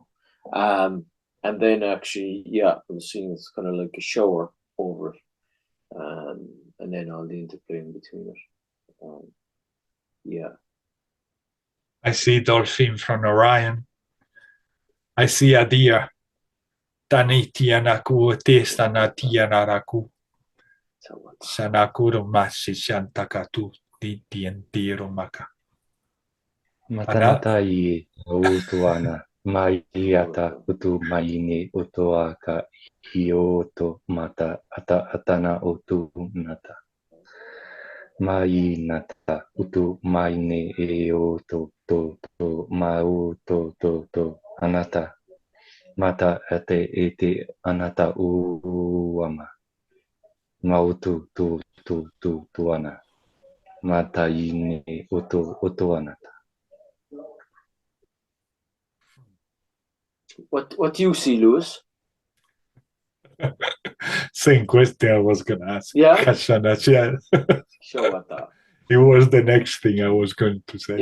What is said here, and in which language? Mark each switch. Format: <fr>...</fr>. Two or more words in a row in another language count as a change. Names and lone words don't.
<en>And then actually, yeah, I was seeing it's kind of like a shower over it, and then all the interplay in between it. Yeah. I see dolphin from Orion. I see a deer. Tanitianaku testanatianaraku. Sanakuru masi shantakatu titientiro maka. Matanatai utuana maiata utu maini utuaka hioto mata atana utu nata. Mai nata utu maine eoto to mau to anata. Mata ete anata uama. Mautu tu ana. Mata ine utu anata. What do you see, Lewis? Same question I was going to ask. Yeah? Kashanachia. Shawata. It was the next thing I was going to say.</en>